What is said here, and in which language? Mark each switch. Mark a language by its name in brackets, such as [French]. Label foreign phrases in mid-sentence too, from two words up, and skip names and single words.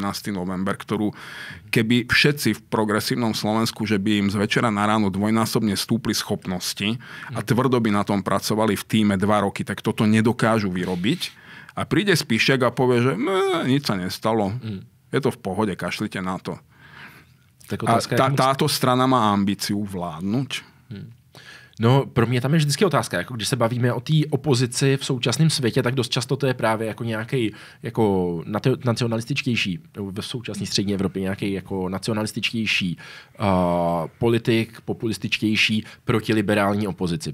[Slovak] november, ktorú keby všetci v progresívnom Slovensku, že by im z večera na ráno dvojnásobne stúpli schopnosti a tvrdo by na tom pracovali v tíme 2 roky, tak toto nedokážu vyrobiť. A príde Spišiak a povie, že nič sa nestalo. Je to v pohode, kašlite na to. A táto strana má ambíciu vládnuť? [Czech] No, pro mě tam je vždycky otázka, jako když se bavíme o té opozici v současném světě, tak dost často to je právě jako nějaký jako nacionalističtější, v současné střední Evropě nějaký jako nacionalističtější politik, populističtější protiliberální opozici.